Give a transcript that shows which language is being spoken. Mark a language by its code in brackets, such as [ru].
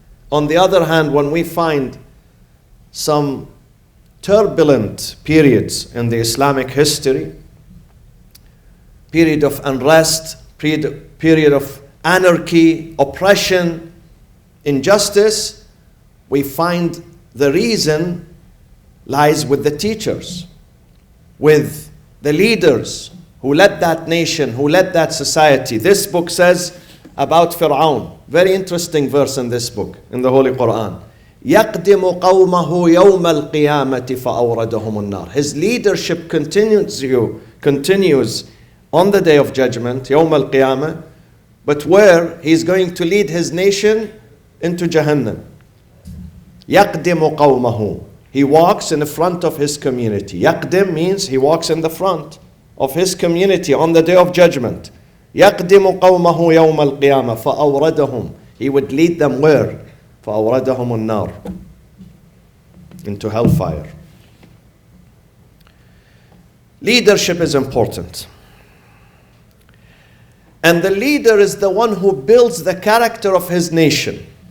[en] On the other hand, when we find some turbulent periods in the Islamic history, period of unrest, period of anarchy, oppression, injustice, we find the reason lies with the teachers, with the leaders who led that nation, who led that society. This book says about Fir'aun, very interesting verse in this book, in the Holy Quran. [ar] يقدم قومه يوم القيامة فأوردهم النار. [en] His leadership continues on the day of judgment, [ar] يوم القيامة, [en] but where he's going to lead his nation into Jahannam. [ar] يقدم قومه. [en] He walks in the front of his community. يقدم means he walks in the front of his community on the day of judgment. [ar] يقدم قومه يوم القيامة فأوردهم. [en] He would lead them where? [ar] فأوردهم النار. [en] Into hellfire. Leadership is important. And the leader is the one who builds the character of his nation.